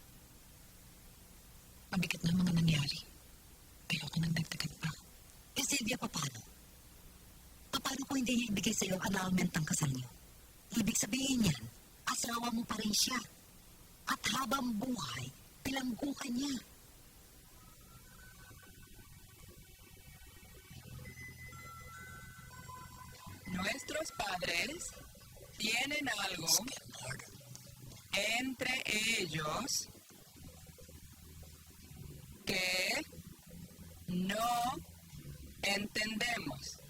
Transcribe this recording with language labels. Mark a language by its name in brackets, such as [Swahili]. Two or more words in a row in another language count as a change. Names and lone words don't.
[Filipino] Mabigat na ang mga nangyari. Ayoko nang dagdagan pa. Eh, Sylvia, paano? Paano kung hindi niya ibigay sa'yo ang annulment ng kasal niyo? Ibig sabihin yan, asawa mo pa rin siya. At habang buhay, bilanggukan niya. [Spanish] Nuestros padres tienen algo entre ellos que no entendemos.